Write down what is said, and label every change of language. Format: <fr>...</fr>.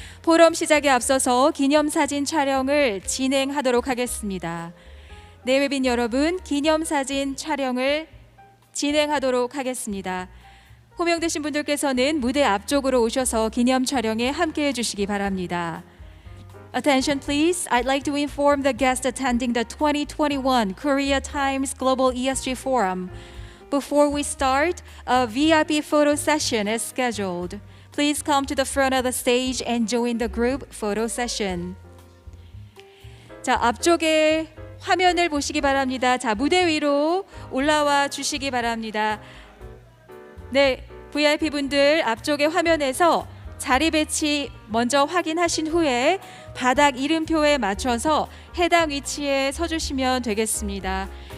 <ko>포럼 시작에 앞서서 기념사진 촬영을 진행하도록 하겠습니다. 내외빈 여러분, 기념사진 촬영을 진행하도록 하겠습니다. 호명되신 분들께서는 무대 앞쪽으로 오셔서 기념 촬영에 함께해 주시기 바랍니다.</ko> <en>Attention please, I'd like to inform the guests attending the 2021 Korea Times Global ESG Forum. Before we start, a VIP photo session is scheduled. Please come to the front of the stage and join the group photo session.</en> <ko>자, 앞쪽에 화면을 보시기 바랍니다. 자, 무대 위로 올라와 주시기 바랍니다. 네, VIP 분들 앞쪽의 화면에서 자리 배치 먼저 확인하신 후에 바닥 이름표에 맞춰서 해당 위치에 서주시면 되겠습니다.</ko>